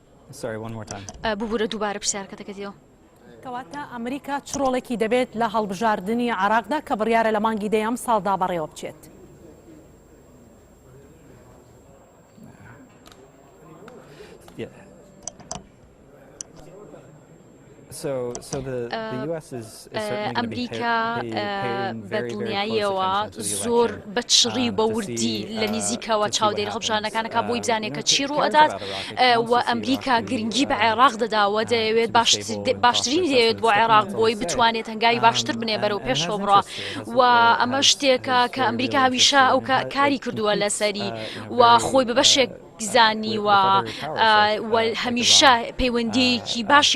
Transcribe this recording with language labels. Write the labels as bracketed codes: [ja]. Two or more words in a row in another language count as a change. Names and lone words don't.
[en] Sorry, one more time. [ckb] ببوورە دووبارە پرسیارکەتەکەتیەوە. کەواتە ئەمریکا چ ڕۆڵێکی دەبێت لە هەڵبژاردننی عراقدا کە بڕیارە لە مانگی دەیەم ساڵدا بەڕێوە بچێت. [en] Yeah. So the US is certainly going to be [ckb] ئەمریکا [en] paying [ckb] بە [en] very, very [ckb] دڵنیاییەوە [en] close attention to the [ckb] زۆر [en] election. [ckb] بەچڕی بە وردی لە نزیکەوە چاودێری هەڵبژاردنەکانەکە بۆی بزانێت کە چی ڕوو ئەدات و ئەمریکا گرنگی بە عێراق دەداوە دەیەوێت باشترین دەیەوێت بۆ عێراق بۆی بتوانێت هەنگاوی باشتر بنێ بەرەو پێشەوە بڕە و ئەمە شتێکە کە ئەمریکا هەمیشە ئەو کاری کردووە لەسەری و خۆی بە بەشێک زانی و هەمیشە پەیوەندیەکی باشی